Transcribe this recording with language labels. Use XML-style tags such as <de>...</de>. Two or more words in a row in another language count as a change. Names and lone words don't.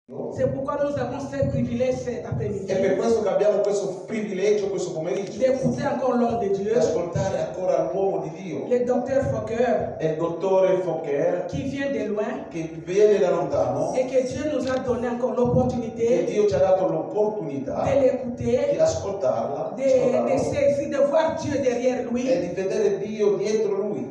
<fr>C'est pourquoi nous avons ce privilège cet après-midi.</fr> <it>E per questo che abbiamo questo privilegio questo pomeriggio.</it> <fr>D'écouter encore l'homme de Dieu.</fr> <it>Di ascoltare ancora l'uomo di Dio.</it> <fr>Le docteur Fokker.</fr> <it>Il dottore Fokker.</it> <fr>Qui vient de loin.</fr> <it>Che viene da lontano.</it> <fr>Et que Dieu nous a donné encore l'opportunité.</fr> <it>E Dio ci ha dato l'opportunità.</it> <fr>De l'écouter.</fr> <it>Di ascoltarla.</it> <fr>De voir Dieu derrière lui.</fr> <it>E di vedere Dio dietro lui.</it>